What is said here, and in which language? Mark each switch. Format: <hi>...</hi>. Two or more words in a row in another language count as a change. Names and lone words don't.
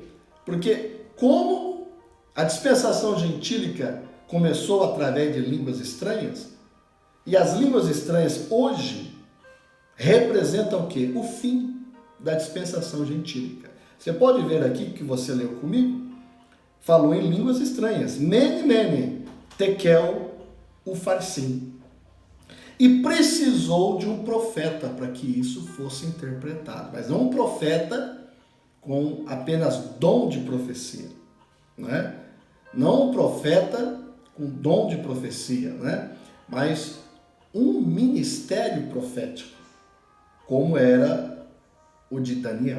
<pt>Porque como a dispensação gentílica começou através de línguas estranhas, e as línguas estranhas hoje representam o quê? O fim da dispensação gentílica. Você pode ver aqui que você leu comigo, falou em línguas estranhas.</pt> <arc>Mene, mene, tekel, ufarsim.</arc> <pt>E precisou de um profeta para que isso fosse interpretado. Mas não um profeta com apenas dom de profecia, né? Não um profeta com dom de profecia, né? Mas um ministério profético, como era o de Daniel.</pt>